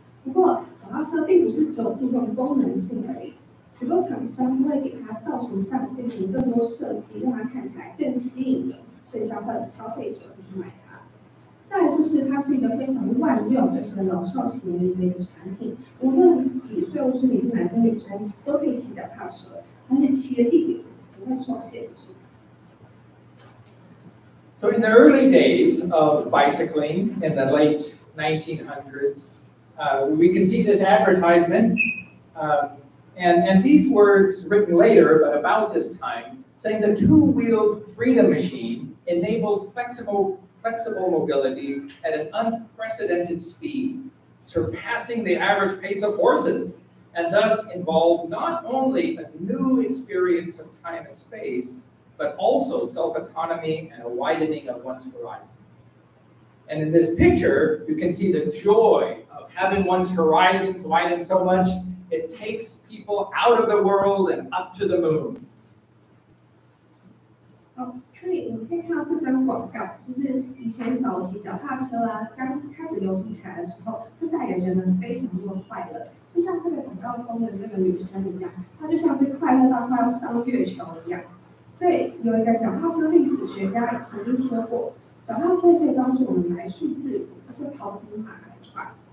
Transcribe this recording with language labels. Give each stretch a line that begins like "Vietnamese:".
Chinese: 不过，脚踏车并不是只有注重功能性而已，许多厂商都会给它造型上进行更多设计，让它看起来更吸引人，所以消费者会去买它。再来就是它是一个非常万用而且老少咸宜的一个产品，无论几岁或是你是男生女生都可以骑脚踏车，而且骑的地点不会受限制。
English: So in the early days of bicycling, in the late 1900s. We can see this advertisement, and these words written later, but about this time, saying the two-wheeled freedom machine enabled flexible mobility at an unprecedented speed, surpassing the average pace of horses, and thus involved not only a new experience of time and space, but also self-autonomy and a widening of one's horizons. And in this picture, you can see the joy of having one's horizons widened so much, it takes people out of the world and up to the moon.
Chinese: 可以看到这张广告，就是以前早期脚踏车啊刚开始流行起来的时候，会带给人们非常多的快乐。就像这个广告中的这个女生一样，她就像是快乐到快要上月球一样。所以有一个脚踏车历史学家曾经说过，脚踏车可以帮助我们来去自如，而且跑得比马还快。